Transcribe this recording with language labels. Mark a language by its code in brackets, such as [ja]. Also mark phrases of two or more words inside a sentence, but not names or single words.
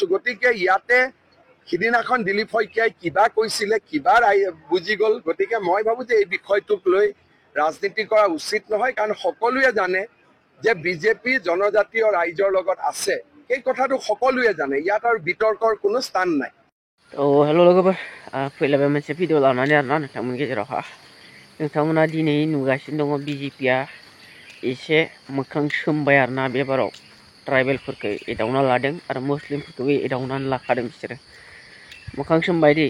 [as] গতিকে ইয়াতে সিদিনাখন দিলীপ শইকীয়াই কিবা কৈছিলে, কিবা বুজি গ'ল। গতিকে মই ভাবোঁ যে এই বিষয়টোক লৈ ৰাজনীতি কৰা উচিত নহয়, কাৰণ সকলোৱে জানে যে বিজেপি জনজাতীয় ৰাইজৰ লগত আছে। এই কথাটো সকলোৱে জানে, ইয়াত আৰু বিতৰ্কৰ কোনো স্থান নাই। [brx] हेल' लोगोफोर फैलायबाय मोनसे भिडिअ लानानै आरोना नोंथांमोननि गेजेरावहा नोंथांमोना दिनै नुगासिनो दङ बिजेपिया एसे मोखां सोमबाय आरोना बेबाराव ट्राइबेलफोरखौ एदावना लादों आरो मुस्लिमफोरखौबो एदावनानै लाखादों बिसोरो मोखां सोमबाय दे।